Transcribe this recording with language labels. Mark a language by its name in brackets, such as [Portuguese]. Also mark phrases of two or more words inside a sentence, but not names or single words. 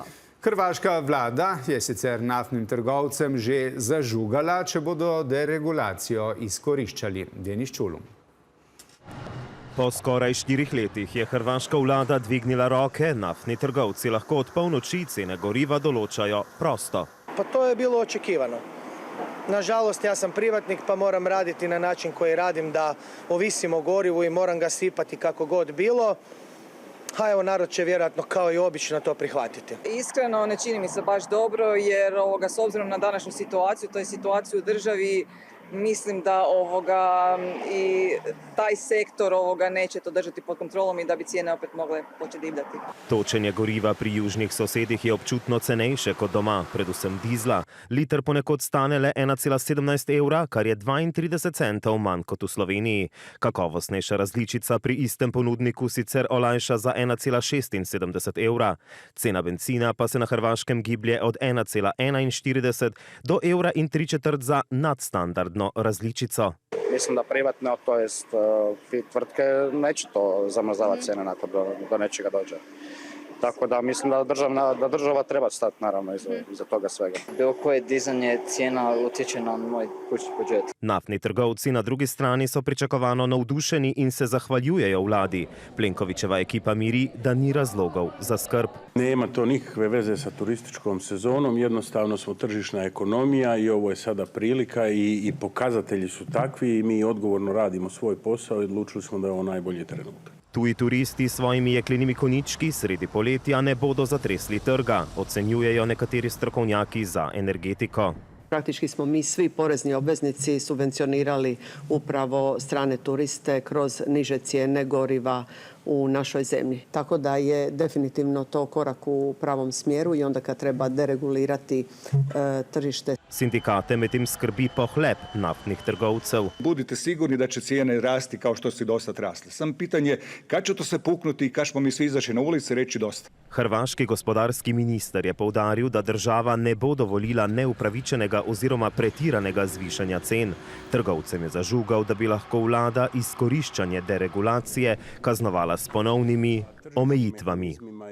[Slovenian] Hrvaška vlada je sicer naftnim trgovcem že zažugala, če bodo deregulacijo izkoriščali. Denis Čulum. Po skoraj 4 letih je hrvaška vlada dvignila roke, naftni trgovci lahko od polnoči cene goriva določajo prosto. [Croatian] Pa to je bilo očekivano. Nažalost, ja sam privatnik pa moram raditi na način koji radim, da ovisim o gorivu i moram ga sipati kako god bilo. A evo, narod će vjerojatno kao i obično to prihvatiti. Iskreno ne čini mi se baš dobro jer s obzirom na današnju situaciju, to je situaciju u državi, mislim da i taj sektor neće to držati pod kontrolom i da bi cijene opet mogle početi divljati. [Slovenian] Točenje goriva pri južnih sosedih je občutno cenejše kot doma, predvsem dizla. Liter ponekod stane le 1,17 evra, kar je 32 centov manj kot v Sloveniji. Kakovostnejša različica pri istem ponudniku sicer olajša za 1,76 evra. Cena bencina pa se na Hrvaškem giblje od 1,41 do evra in 3/4 za nadstandardno različico. [Croatian] Mislim da privatno, to jest tvrtke, neće to zamrzavati cijene nakon do nečega dođe. Tako da mislim da država treba stati naravno iza toga svega. Bilo koje dizanje cijena utječe na moj kućni budžet. [Slovenian] Naftni trgovci na drugi strani so pričakovano navdušeni in se zahvaljujejo vladi. Plenkovićeva ekipa miri, da ni razlogov za skrb. [Croatian] Nema to nikakve veze sa turističkom sezonom, jednostavno smo tržišna ekonomija i ovo je sada prilika i pokazatelji su takvi i mi odgovorno radimo svoj posao i odlučili smo da je ovo najbolji trenutak. [Slovenian] Tuji turisti s svojimi jeklenimi konjički sredi poletja ne bodo zatresli trga, ocenjujejo nekateri strokovnjaki za energetiko. [Croatian] Praktički smo mi svi porezni obveznici subvencionirali upravo strane turiste kroz niže cijene goriva u našoj zemlji. Tako da je definitivno to korak u pravom smjeru i onda kad treba deregulirati tržište. [Slovenian] Sindikate medtem skrbi pohlep naftnih trgovcev. [Croatian] Budite sigurni da će cijene rasti kao što su do sad rasle. Samo pitanje kad će to se puknuti i kad ćemo mi svi izaći na ulice reći dosta. [Slovenian] Hrvaški gospodarski minister je poudaril, da država ne bo dovolila neupravičenega oziroma pretiranega zvišanja cen. Trgovcem je zažugal, da bi lahko vlada izkoriščanje deregulacije kaznovala s ponovnimi omejitvami.